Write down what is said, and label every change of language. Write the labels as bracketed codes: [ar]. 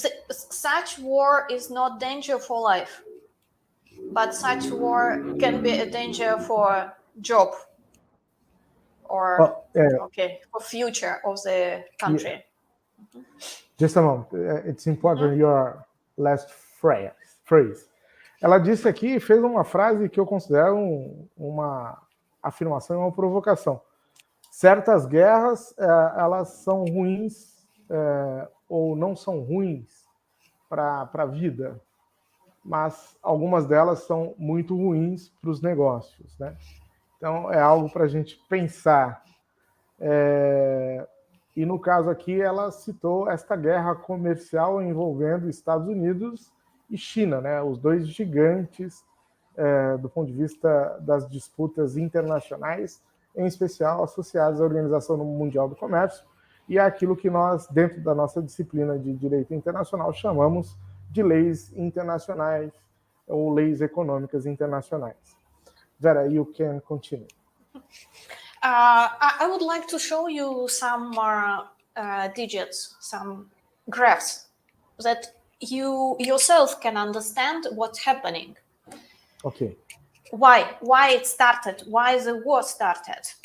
[en] Such war is not danger for life, but such war can be a danger for job or for future of the country. Yeah. Just a moment. It's important your last phrase. [pt] Ela disse aqui, fez uma frase que eu considero uma afirmação e uma provocação. Certas guerras, elas são ruins ou não são ruins para a vida, mas algumas delas são muito ruins para os negócios, né? Então, é algo para a gente pensar. E, no caso aqui, ela citou esta guerra comercial envolvendo Estados Unidos e China, né? Os dois gigantes do ponto de vista das disputas internacionais, em especial associadas à Organização Mundial do Comércio e àquilo que nós, dentro da nossa disciplina de Direito Internacional, chamamos de leis internacionais ou leis econômicas internacionais. [en] Vera, you can continue. I would like to show you some digits, some graphs, that you yourself can understand what's happening. Okay. Why it started? Why the war started?